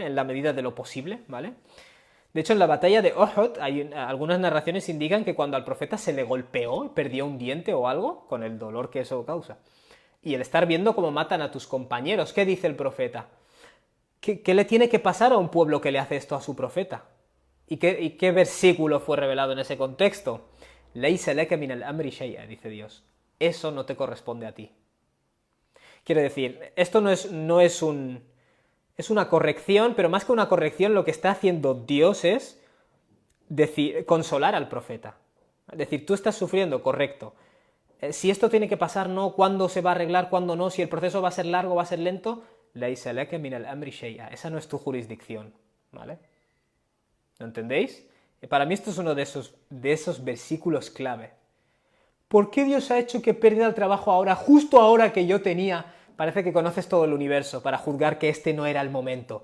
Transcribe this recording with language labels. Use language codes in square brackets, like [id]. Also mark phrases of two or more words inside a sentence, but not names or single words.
[es] En la medida de lo posible, ¿vale? De hecho, en la batalla de Uhud, algunas narraciones indican que cuando al profeta se le golpeó, perdió un diente o algo, con el dolor que eso causa. Y el estar viendo cómo matan a tus compañeros, ¿qué dice el profeta? ¿Qué le tiene que pasar a un pueblo que le hace esto a su profeta? ¿Y qué versículo fue revelado en ese contexto? [ar] ليس لك من الأمر شيء, [es] dice Dios. Eso no te corresponde a ti. Quiero decir, esto no es una corrección, pero más que una corrección, lo que está haciendo Dios es consolar al profeta. Es decir, tú estás sufriendo, correcto. Si esto tiene que pasar, no, ¿cuándo se va a arreglar, cuándo no? Si el proceso va a ser largo, va a ser lento, [ar] ليس لك من الأمر شيء. [es] Esa no es tu jurisdicción, ¿vale? ¿Lo entendéis? Para mí esto es uno de esos versículos clave. ¿Por qué Dios ha hecho que pierda el trabajo ahora, justo ahora que yo tenía? Parece que conoces todo el universo para juzgar que este no era el momento.